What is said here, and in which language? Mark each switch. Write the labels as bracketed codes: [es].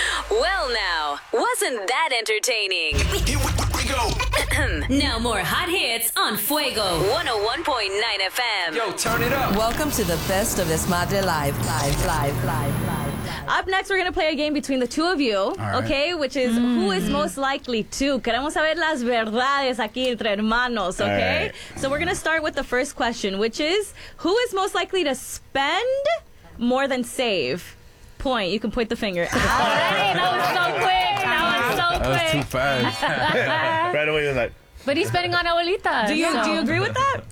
[en] Well now, wasn't that entertaining? Here we go. Now more hot hits on Fuego 101.9 FM. Yo, turn it up. Welcome to the best of this Madre Live. Live, live, live. Up next, we're going to play a game between the two of you, okay, which is who is most likely to. [es] Queremos saber las verdades aquí entre hermanos, okay? [en] Right. So we're going to start with the first question, which is who is most likely to spend more than save? Point. You can point the finger. That was so quick. Right away, he was like. But he's spending on abuelita. Do you agree with that?